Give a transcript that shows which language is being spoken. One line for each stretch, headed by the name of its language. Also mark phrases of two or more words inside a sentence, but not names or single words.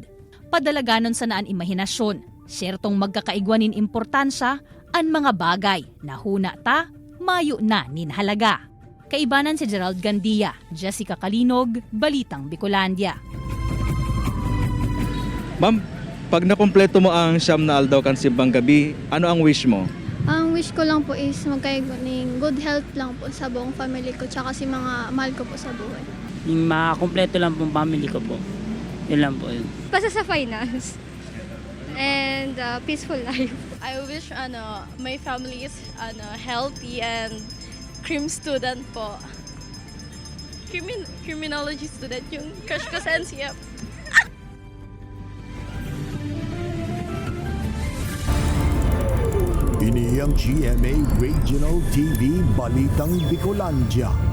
Bikol: Padalaganon sa naan imahinasyon, syertong magkakaigwanin importansya ang mga bagay na huna ta, mayo na ninhalaga. Kaibanan si Gerald Gandia, Jessica Kalinog, Balitang Bicolandia. Ma'am, pag nakumpleto mo ang siyam na aldaw kan simbang gabi, ano ang wish mo?
Filipino: Ang wish ko lang po is magkaigwaning
English: good health
Filipino: lang po sa buong family ko tsaka si mga mahal ko po sa buhay. Yung makakompleto lang pong family ko po. Yun lang po yun. Basta sa
English: finance and peaceful life. I wish my family is healthy and crim student po. Criminology student
Filipino: yung crush ko sa NCF.
Bikol: Ini ang GMA Regional TV Balitang Bicolandia.